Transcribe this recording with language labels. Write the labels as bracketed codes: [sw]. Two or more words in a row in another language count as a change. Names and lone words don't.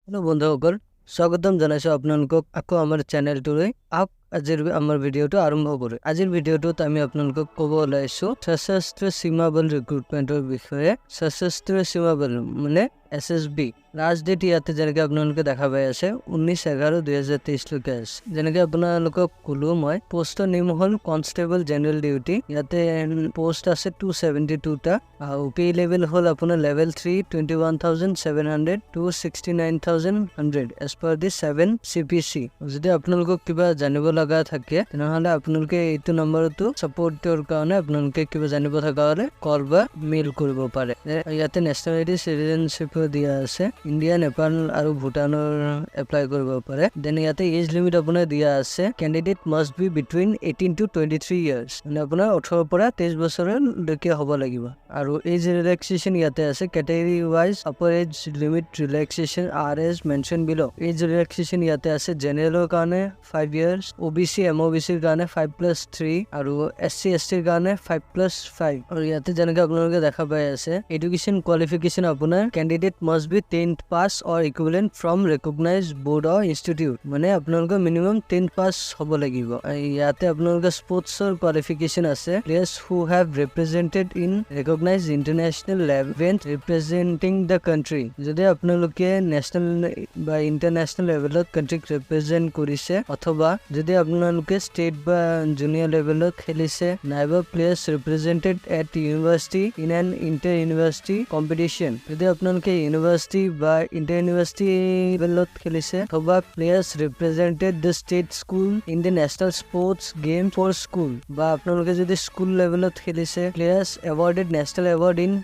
[as] हेलो বন্ধুসকল স্বাগতম জনাইছো আপোনালোকক আকৌ আমাৰ চেনেলটোলৈ আজিৰ আমাৰ ভিডিঅটো আৰম্ভ কৰোঁ আজিৰ ভিডিঅটোত আমি আপোনালোকক ক'ব ওলাইছো সশস্ত্ৰ সীমা বল ৰিক্ৰুটমেন্টৰ বিষয়ে সশস্ত্ৰ সীমা বল মানে SSB [en] last date [as] ইয়াতে যেনেকৈ আপোনালোকে দেখা পাই আছে 19/11/2023 লৈকে আছে যেনেকৈ আপোনালোকক ক'লো মই পোষ্টৰ নেম হ'ল [en] constable general duty [as] ইয়াতে পোষ্ট আছে 272 টা আৰু [en] pay level [as] হ'ল আপোনাৰ লেভেল 3 [en] 21,700 to 69,100 as per the 7 CPC [as] যদি আপোনালোকক কিবা জানিব লগা থাকে তেনেহলে আপোনালোকে এইটো নম্বৰটো সাপোৰ্টৰ কাৰণে আপোনালোকে কিবা জানিব থকা হলে কল বা মেইল কৰিব পাৰে ইয়াতে [en] nationality citizenship [as] দিয়া আছে ইন্ডিয়া নেপাল আৰু ভুটানৰ এপ্লাই কৰিব পাৰে দেন ইয়াতে [en] age limit [as] আপোনাৰ দিয়া আছে [en] candidate must be between 18 to 23 years [as] মানে আপোনাৰ 18 পৰা 23 বছৰলৈকে হ'ব লাগিব আৰু [en] age relaxation [as] ইয়াতে আছে [en] category wise upper age limit relaxation are as mentioned below age relaxation [as] ইয়াতে আছে জেনাৰেলৰ কাৰণে 5 ইয়াৰ্স OBC MOBC ৰ কাৰণে 5+3 আৰু SC ST ৰ কাৰণে 5+5 আৰু ইয়াতে যেনেকৈ আপোনালোকে দেখা পাই আছে [en] education qualification [as] আপোনাৰ ক্যান্ডিডেট [en] must be 10th pass or equivalent from recognized board or institute [as] মানে আপোনালোকৰ মিনিমাম 10th pass হ'ব লাগিব ইয়াতে আপোনালোকৰ স্পৰ্টছৰ কোৱালিফিকেশন আছে [en] players who have represented in recognized international event representing the country [as] যদি আপোনালোকে নেশনাল বা ইন্টাৰনেশনাল লেভেলত কান্ট্ৰিক ৰিপ্ৰেজেন্ট কৰিছে অথবা যদি আপোনালোকে ষ্টেট বা জুনিয়ৰ লেভেলত খেলিছে নাইবা [en] players represented at university in an inter university competition [as] যদি আপোনালোকে ইউনিভাৰ্সিটি বা ইন্টাৰ ইউনিভাৰ্সিটি লেভেলত খেলিছে অথবা [en] players represented the state school in the national sports game for school [as] বা আপোনালোকে যদি স্কুল লেভেলত খেলিছে [en] players awarded national award in